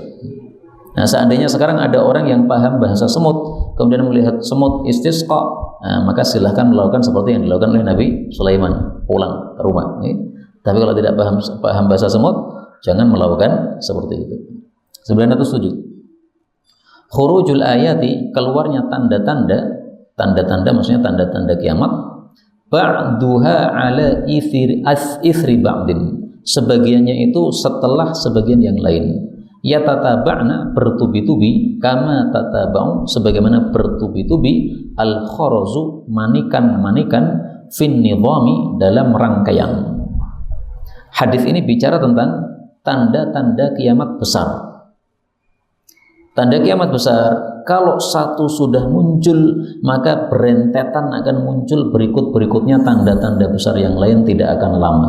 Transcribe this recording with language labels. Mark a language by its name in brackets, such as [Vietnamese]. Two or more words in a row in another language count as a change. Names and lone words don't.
[Indonesian] Nah, seandainya sekarang ada orang yang paham bahasa semut, kemudian melihat semut istisqa, nah, maka silahkan melakukan seperti yang dilakukan oleh Nabi Sulaiman, pulang ke rumah. Tapi kalau tidak paham bahasa semut, jangan melakukan seperti itu. 907. [Arabic] خروج الآيات, [Indonesian] keluarnya tanda-tanda maksudnya tanda-tanda kiamat, [Arabic] بعضها على إثر بعض, [Indonesian] sebagiannya itu setelah sebagian yang lain. [Arabic] يتتابعن, [Indonesian] bertubi-tubi, [Arabic] كما تتابع, [Indonesian] sebagaimana bertubi-tubi, al-kharazu, manikan-manikan, [Arabic] في النظام, [Indonesian] dalam rangkaian. Hadis ini bicara tentang tanda-tanda kiamat besar. Tanda kiamat besar, kalau satu sudah muncul, maka berentetan akan muncul berikut-berikutnya tanda-tanda besar yang lain tidak akan lama.